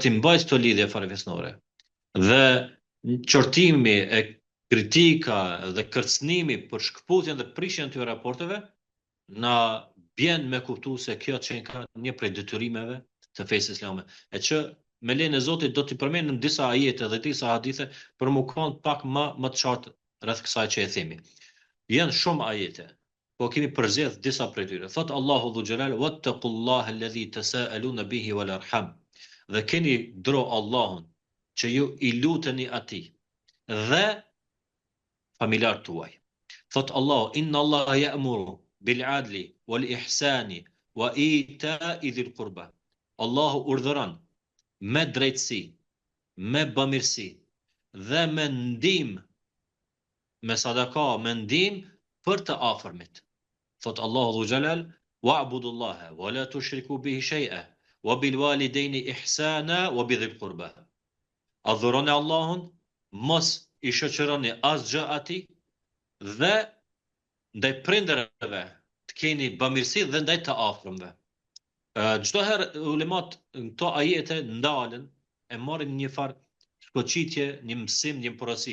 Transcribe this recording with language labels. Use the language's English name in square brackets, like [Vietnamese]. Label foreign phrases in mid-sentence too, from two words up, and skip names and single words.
[Albanian] të mbajtur këto lidhje farefisnore dhe qortimi e kritika dhe kërcënimi për shkputjen dhe prishjen e këtyre raporteve, na bjen me kuptu se kjo ka një prej detyrimeve të fesë islame, e që me lejen e Zotit do t'i përmendim disa ajete dhe disa hadithe për më kanë pak më të qartë rreth kësaj që e themi. Janë shumë ajete, po kemi përzgjedh disa prej tyre. Thot Allahu [Arabic] ذو الجلال: "واتقوا الله الذي تساءلون به والأرحام." [Albanian] Dhe keni dro Allahun që ju i luteni atij dhe familjarët tuaj. Thot Allahu: [Arabic] "إن الله يأمر بالعدل والإحسان وإيتاء ذي القربى." [Albanian] Allahu urdhëron me drejtësi, me bamirësi dhe me ndihmë me sadaka, me ndim për të afërmit. Thot Allahu [Arabic] ذو الجلال, واعبدوا الله ولا تشركوا به شيئا وبالوالدين إحسانا وبذي القربى. [Albanian] Adhuroni Allahun, mos i shoqëroni asgjë atij dhe ndaj prindërve të keni bamirësi dhe ndaj të afërmve. Çdo herë ulemat në këto ajete ndalen e marrin një farë shkoçitje, një mësim, një porosi.